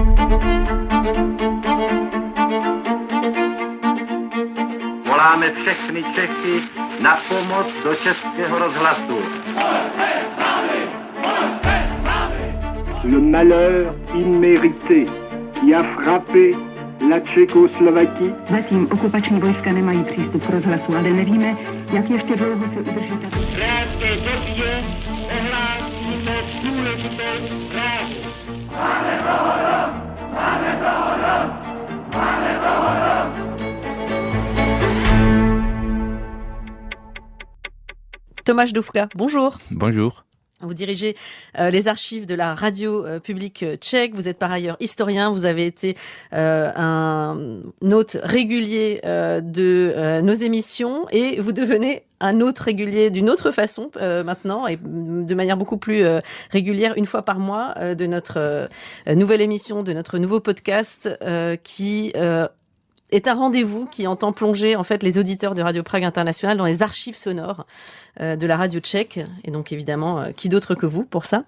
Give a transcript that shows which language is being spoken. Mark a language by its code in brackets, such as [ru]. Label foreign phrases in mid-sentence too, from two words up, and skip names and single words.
[cs] Voláme všechny Čechy na pomoc do Českého rozhlasu. [fr] Le malheur immérité qui a frappé la Tchécoslovaquie. [cs] Zatím okupační vojska nemají přístup k rozhlasu, ale nevíme, jak ještě dlouho se udrží tato. Krátké době ohlásíme důležitou zprávu. [fr] Tomáš Dufka, bonjour. Bonjour. Vous dirigez les archives de la radio publique tchèque. Vous êtes par ailleurs historien. Vous avez été un hôte régulier de nos émissions et vous devenez un hôte régulier d'une autre façon maintenant et de manière beaucoup plus régulière, une fois par mois, de notre nouvelle émission, de notre nouveau podcast qui est un rendez-vous qui entend plonger en fait les auditeurs de Radio Prague International dans les archives sonores de la radio tchèque, et donc évidemment qui d'autre que vous pour ça.